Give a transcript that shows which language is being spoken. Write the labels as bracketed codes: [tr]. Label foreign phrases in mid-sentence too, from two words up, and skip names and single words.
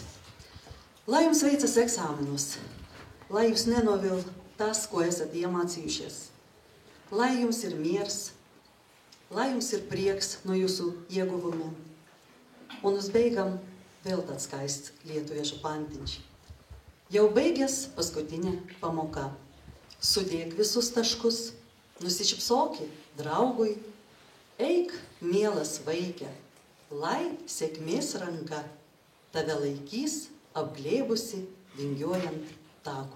[lv] Lai jums veicas eksāmenos, lai jūs nenovil tas, ko esat iemācījušies, lai jums ir miers, lai jums ir prieks no jūsu ieguvumiem. Un uz beigām vēl tāds skaists lietuviešu pantiņš. [lt] Jau beigias paskutinė pamoka. Sudėk visus taškus, nusišypsoki draugui, eik, mielas vaikė, lai sėkmės ranka tave laikys apglėbusi vingiuojant takui.